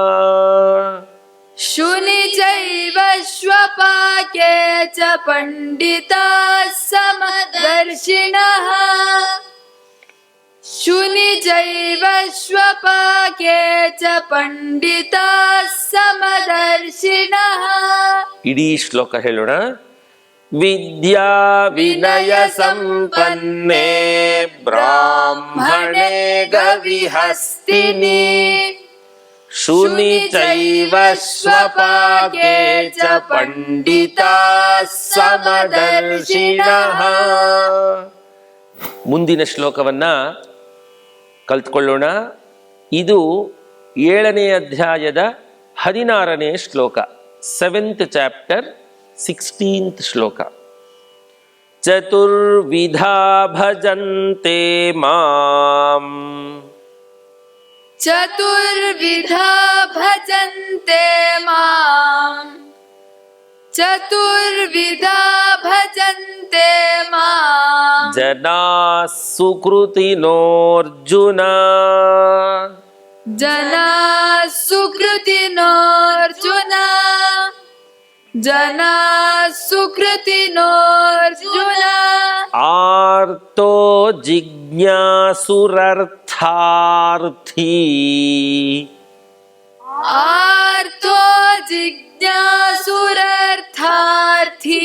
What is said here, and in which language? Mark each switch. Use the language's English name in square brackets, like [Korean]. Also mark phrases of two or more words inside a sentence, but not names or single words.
[Sanskrit] ಶುನಿ ಚೈವ ಶ್ವಪಾಕೆ ಚ ಪಂಡಿತಾ ಸಮದರ್ಶಿನಃ ಶುನಿ ಚೈವ ಶ್ವಪಾಕೆ ಚ ಪಂಡಿತಾ ಸಮದರ್ಶಿನಃ. [Kannada] ಇಡೀ ಶ್ಲೋಕ ಹೇಳೋಣ. [Sanskrit] ವಿದ್ಯಾ ವಿನಯ ಸಂಪನ್ನೇ ಬ್ರಾಹ್ಮಣೇ ಗವಿಹಸ್ತಿನಿ ಶುನಿ ಚೈವ ಶ್ವಪಾಕೆ ಚ ಪಂಡಿತಾ ಸಮದರ್ಶಿನಃ. [Kannada] ಮುಂದಿನ ಶ್ಲೋಕವನ್ನ ಕಲ್ತ್ಕೊಳ್ಳೋಣ. ಇದು 7ನೇ ಅಧ್ಯಾಯದ 16ನೇ ಶ್ಲೋಕ, [English] 7th chapter [Kannada] 16th ಶ್ಲೋಕ. [Sanskrit] ಚತುರ್ವಿಧಾ ಭಜಂತೆ ಮಾಂ ಚತುರ್ವಿಧಾ ಭಜಂತೆ ಮಾಂ ಚತುರ್ವಿಧಾ ಭಜಂತೆ ಮಾಂ ಜನಾಃ ಸುಕೃತಿನೋರ್ಜುನ ಜನಾಃ ಸುಕೃತಿನೋರ್ಜುನ ಜನಾಃ ಸುಕೃತಿನೋರ್ಜುನ ಆರ್ತೋ ಜಿಜ್ಞಾಸುರರ್ಥಾರ್ಥಿ ಆರ್ತೋ ಜಿಜ್ಞಾಸುರರ್ಥಾರ್ಥಿ.